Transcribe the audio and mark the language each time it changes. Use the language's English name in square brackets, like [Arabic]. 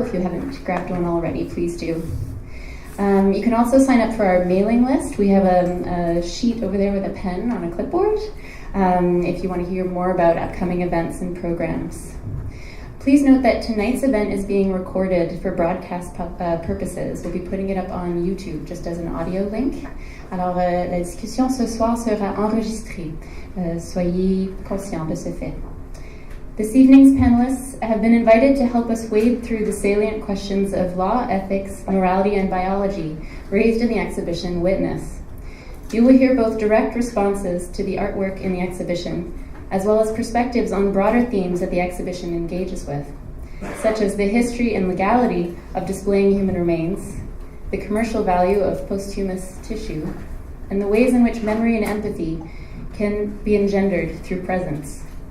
[English] If you haven't grabbed one already, please do. You can also sign up for our mailing list. We have a sheet over there with a pen on a clipboard if you want to hear more about upcoming events and programs. Please note that tonight's event is being recorded for broadcast purposes. We'll be putting it up on YouTube just as an audio link. [French] Alors, la discussion ce soir sera enregistrée. Soyez conscients de ce fait. [English] This evening's panelists have been invited to help us wade through the salient questions of law, ethics, morality, and biology raised in the exhibition Witness. You will hear both direct responses to the artwork in the exhibition, as well as perspectives on broader themes that the exhibition engages with, such as the history and legality of displaying human remains, the commercial value of posthumous tissue, and the ways in which memory and empathy can be engendered through presence.